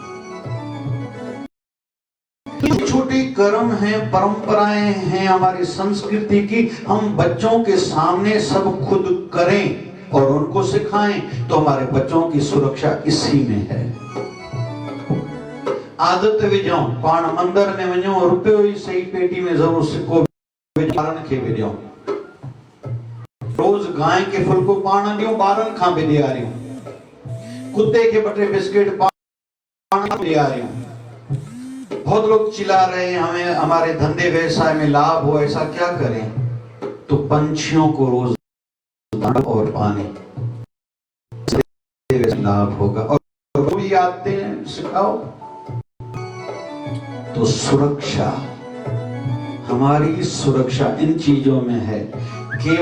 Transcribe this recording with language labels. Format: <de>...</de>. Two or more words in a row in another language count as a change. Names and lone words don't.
<hi>छोटे कर्म हैं, परंपराएं हैं हमारी संस्कृति की, हम बच्चों के सामने सब खुद करें और उनको सिखाएं तो हमारे बच्चों की सुरक्षा इसी में है।</hi> <sd>आदत विझो, पाण मंदिर में वञो, रुपयो ही सही पेटी में जरूर सिक्को ॿारनि खे विझो। रोज गांइ के फुल्को पाण ॾियूं, ॿारनि खां बि ॾियारियूं। कुत्ते के 2 बिस्किट पाण ॾियारियूं।</sd> <hi>बहुत लोग चिल्ला रहे हैं हमें हमारे धंधे व्यवसाय में लाभ हो, ऐसा क्या करें? तो पंछियों को रोज दाना और पानी लाभ होगा। और वो भी आते हैं, सिखाओ। तो सुरक्षा, हमारी सुरक्षा इन चीजों में है।</hi>